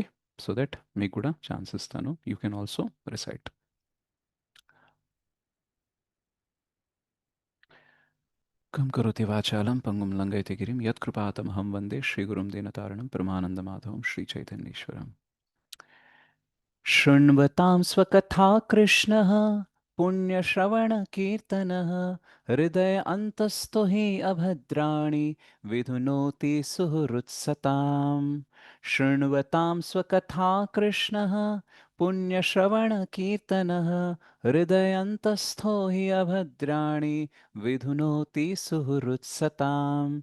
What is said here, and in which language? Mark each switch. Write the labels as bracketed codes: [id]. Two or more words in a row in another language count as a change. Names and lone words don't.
[en] so that [te] మీకు కూడా ఛాన్స్ ఇస్తాను. [en] you can also recite. [sa] కం కరోతి వాచాలం పంగుం లంఘయతే గిరిం యత్కృపాతమహం వందే శ్రీగురుం దీనతారణం పరమానందమాధవం శ్రీచైతన్యేశ్వరం. शृण्वतां स्वकथा कृष्णः पुण्यश्रवणकीर्तनः हृदय अन्तस्थो हि अभद्राणि विधुनोति सुहृत्सताम्। शृण्वतां स्वकथा कृष्णः पुण्यश्रवणकीर्तनः हृदय अन्तस्थो हि अभद्राणि विधुनोति सुहृत्सताम्।